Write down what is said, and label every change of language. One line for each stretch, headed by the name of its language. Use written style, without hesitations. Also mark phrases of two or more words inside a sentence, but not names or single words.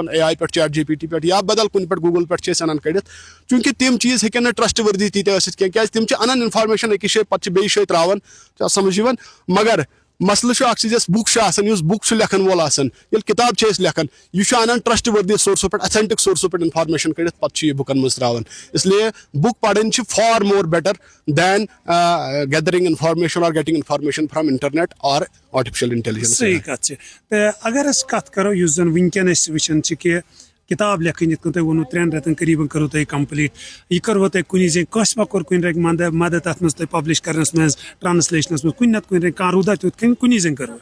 Kashmiri: اے آی پٮ۪ٹھ چیٹ جی پی ٹی پٮ۪ٹھ یا بدل کُنہِ پٮ۪ٹھ گوٗگل پٮ۪ٹھ چھِ أسۍ انان کٔڑِتھ چوٗنٛکہِ تِم چیٖز ہیٚکن نہٕ
English: trust worthy
Kashmiri: تیٖتیاہ ٲسِتھ کینٛہہ کیازِ تِم چھِ انان انفارمیشن أکِس جایہِ پتہٕ چھِ بیٚیہِ جایہِ تراوان چھا سمجھ یِوان مگر مسلہٕ چھُ اکھ چیٖز یۄس بُک چھِ آسان یُس بُک چھُ لیکھن وول آسان ییٚلہِ کِتاب چھِ أسۍ لیکھان یہِ چھُ انان
English: trust worthy
Kashmiri: سورسو پٮ۪ٹھ
English: authentic sources
Kashmiri: پٮ۪ٹھ انفارمیشن کٔڑِتھ پتہٕ چھُ یہِ بُکن منٛز تراوان اسلیے بُک پرٕنۍ چھِ
English: for more better than gathering information or getting information from internet or artificial intelligence.
Kashmiri: صحیح کتھ چھِ تہٕ اگر أسۍ کتھ کرو یُس زن وٕنکیٚن أسۍ وٕچھان چھِ کہِ کِتاب لیکھٕنۍ یِتھ کٔنۍ تۄہہِ ووٚنوُ 3 رٮ۪تن قریٖبن کٔرٕو تۄہہِ کمپلیٖٹ یہِ کٔروٕ تۄہہِ کُنی زٔنۍ کٲنٛسہِ ما کوٚر کُنہِ رنٛگہِ مدد تتھ منٛز تۄہہِ پبلش کرنس منٛز ٹرٛانسلیشنس منٛز کُنہِ نتہٕ کُنہِ رنٛگہِ کانٛہہ روٗدا تیُتھ کِنہٕ کُنی زٔنۍ کٔروٕ؟